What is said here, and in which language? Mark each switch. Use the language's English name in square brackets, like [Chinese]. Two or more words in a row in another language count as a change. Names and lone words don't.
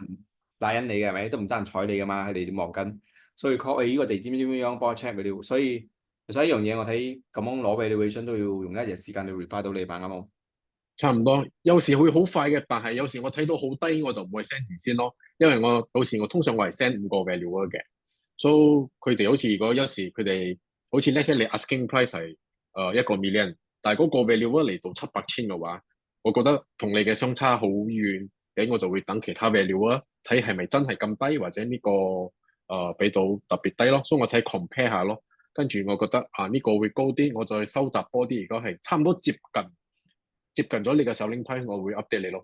[Cantonese] 打緊你嘅係咪？都唔爭人睬你噶嘛，佢哋忙緊，所以 call 呢個地址點點樣幫我 [English] check value， [Cantonese] 所以呢樣嘢我睇咁樣攞 valuation 都要用1日時間去 reply 到你吧，啱冇？差唔多，有時會好快嘅，但係有時我睇到好低，我就唔會 send 字先咯。因為到時我通常我係 send 5個 value 嘅，所以佢哋好似如果有時佢哋好似 [English] let's say [Cantonese] 你 [English] asking price [Cantonese] 係1個 million，但係嗰個 value 嚟到700千嘅話，我覺得同你嘅相差好遠，咁我就會等其他 value 睇係咪真係咁低，或者呢個俾到特別低咯。所以我睇 compare 下咯，跟住我覺得呢個會高啲，我再收集多啲。如果係差唔多接近咗你嘅 [English] selling price， [Cantonese] 我會 update 你咯。